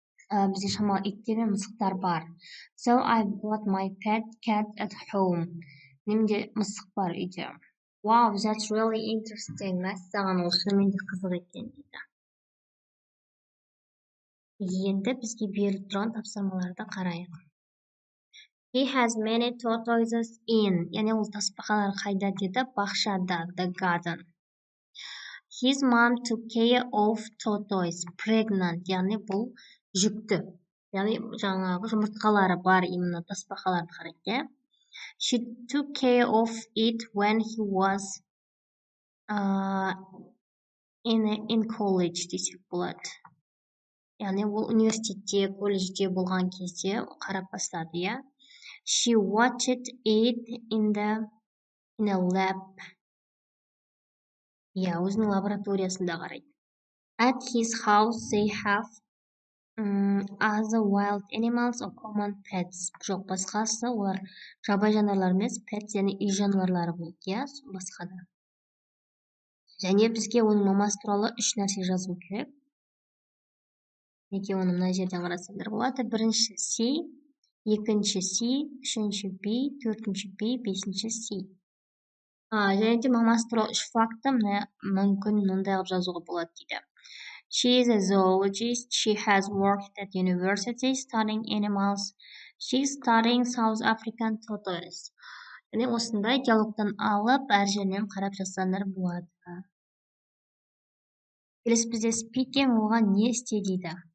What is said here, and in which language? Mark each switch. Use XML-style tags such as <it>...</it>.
<kk>Бізде шамалы иттер мен мысықтар бар.</kk> <en>So I've got my pet cat at home.</en> <kk>Менде мысық бар үйде.</kk> <en>Wow, that's really interesting.</en> <kk>Мәссаған, ол шынымен де қызық екен дейді. Енді бізге беріліп тұрған тапсырмаларды қарайық.</kk> <en>He has many tortoises in.</en> <kk>Яғни ол тасбақалар қайда деді?</kk> <en>Бақшада, the garden. His mom took care of tortoise, pregnant.</en> <kk>Яғни бұл жүкті. Яғни жаңағы жұмыртқалары бар именно тасбақаларды қарайды.</kk> <en>She took care of it when he was in college десек болады.</en> <kk>Яғни ол университетте, колледжде болған кезде қарап бастады, иә.</kk> <en>She watched it in a lab.</en> <kk>Иә, өзінің лабораториясында қарайды.</kk> <en>At his house they have other wild animals or common pets.</en> <kk>Жоқ, басқасы олар жабайы жануарлар емес, pets яғни үй жануарлары болды, иә, басқа да. Және бізге оның мамасы туралы 3 нәрсе жазу керек. Неге оны мына жерден қарасаңдар болады. Бірінші C, екінші C, үшінші B, төртінші B, бесінші C. Және де мамасы туралы 3 факты мүмкін мындай қылып жазуға болады дейді.</kk> <en>She is a zoologist. She has worked at university studying animals. She is studying South African tortoise.</en> <kk>Яғни осындай диалогтан алып, әр жерінен қарап жазсаңдар болады. Келесі бізде speaking, оған не істе дейді.</kk>